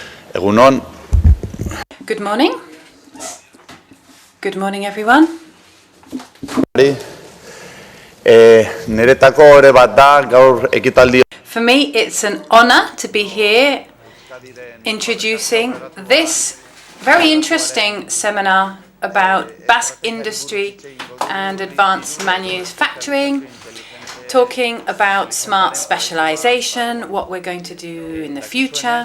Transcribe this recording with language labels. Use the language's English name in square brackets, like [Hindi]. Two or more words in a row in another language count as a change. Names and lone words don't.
[Basque] Egunon. [English] Good morning. Good morning, everyone. [Basque] Niretako ore bat da gaur ekitaldi. [English] For me, it's an honor to be here introducing this very interesting seminar about Basque industry and advanced manufacturing, talking about smart specialization, what we're going to do in the future.